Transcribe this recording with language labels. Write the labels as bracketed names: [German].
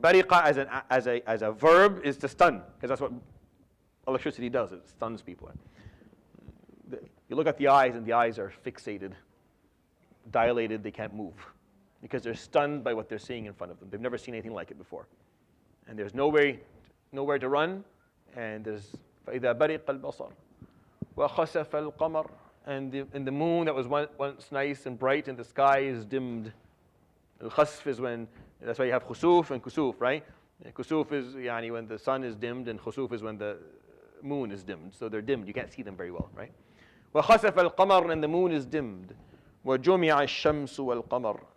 [English] Bariqa as a verb is to stun, because that's what electricity does. It stuns people. You look at the eyes, and the eyes are fixated, dilated. They can't move because they're stunned by what they're seeing in front of them. They've never seen anything like it before, and there's nowhere to run. And there's [Arabic] فَإِذَا بَرِقَ الْبَصَرُ وَخَسَفَ الْقَمَرُ. [English] And the moon that was once nice and bright in the sky is dimmed. Al-khasf is when, that's why you have khusuf and kusuf, right? Kusuf is when the sun is dimmed, and khusuf is when the moon is dimmed. So they're dimmed. You can't see them very well, right? [Arabic] وَخَسَفَ الْقَمَرُ. [English] And the moon is dimmed. [Arabic] وَجُمِعَ الشَّمْسُ وَالْقَمَرُ.